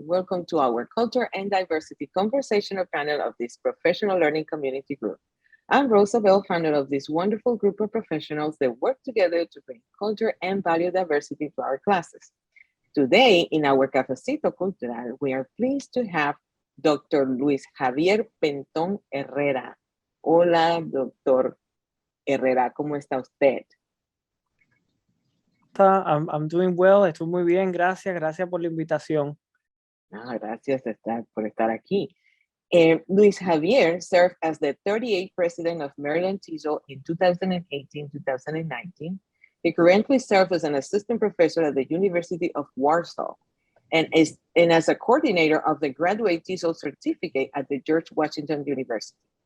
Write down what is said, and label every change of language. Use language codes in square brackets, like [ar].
[en] Welcome to our Culture and Diversity Conversational panel of this professional learning community group. I'm Rosa Bell, founder of this wonderful group of professionals that work together to bring culture and value diversity to our classes. Today, in our Cafecito Cultural, we are pleased to have Dr. [es] Luis Javier Pentón Herrera. Hola, doctor Herrera, ¿cómo está usted? [en] I'm doing well, [es] estoy muy bien, gracias por la invitación. Gracias por estar aquí. [en] Luis Javier served as the 38th president of Maryland TESOL in 2018-2019. He currently serves as an assistant professor at the University of Warsaw and as a coordinator of the graduate TESOL certificate at the George Washington University.